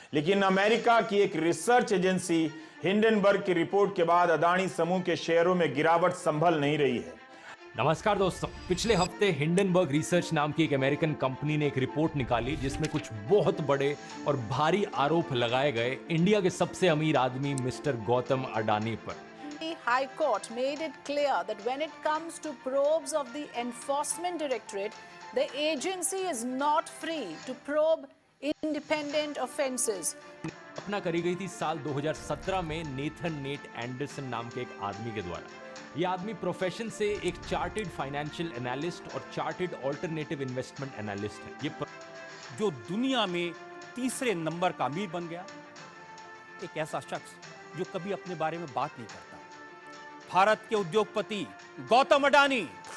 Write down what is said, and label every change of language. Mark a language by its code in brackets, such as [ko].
[hi] लेकिन अमेरिका की एक रिसर्च एजेंसी हिंडनबर्ग की रिपोर्ट के बाद अदानी समूह के शेयरों में गिरावट संभल नहीं रही है। नमस्कार दोस्तों, पिछले हफ्ते हिंडनबर्ग रिसर्च नाम की एक अमेरिकन कंपनी ने एक रिपोर्ट निकाली जिसमें कुछ बहुत बड़े और भारी आरोप लगाए गए इंडिया के सबसे अमीर आदमी मिस्टर गौतम अडानी पर। [en] The High Court made it clear that when it comes to probes of the Enforcement Directorate, the agency is not free to probe independent offences. [hi] स्थापना करी गई थी साल 2017 में नेथन नेट एंडरसन नाम के एक आदमी के द्वारा। यह आदमी प्रोफेशन से एक चार्टेड फाइनेंशियल एनालिस्ट और चार्टेड ऑल्टरनेटिव इन्वेस्टमेंट एनालिस्ट है। ये जो दुनिया में तीसरे नंबर का अमीर बन गया, एक ऐसा शख्स जो कभी अपने बारे में बात नहीं करता, भारत के उद्योगपति गौतम अडानी।